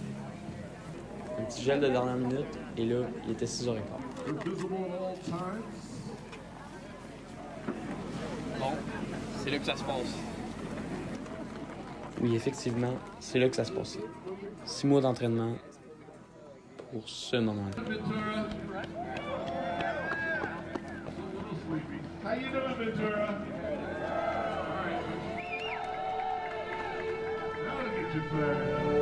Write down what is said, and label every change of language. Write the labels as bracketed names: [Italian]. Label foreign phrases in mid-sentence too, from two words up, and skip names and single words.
[French] Un petit gel de dernière minute, et là, il était 6h15. Bon, c'est là que ça se passe. Oui, effectivement, c'est là que ça se passait. 6 mois d'entraînement pour ce moment-là. [English] How you doing, Ventura? Now look at your flag.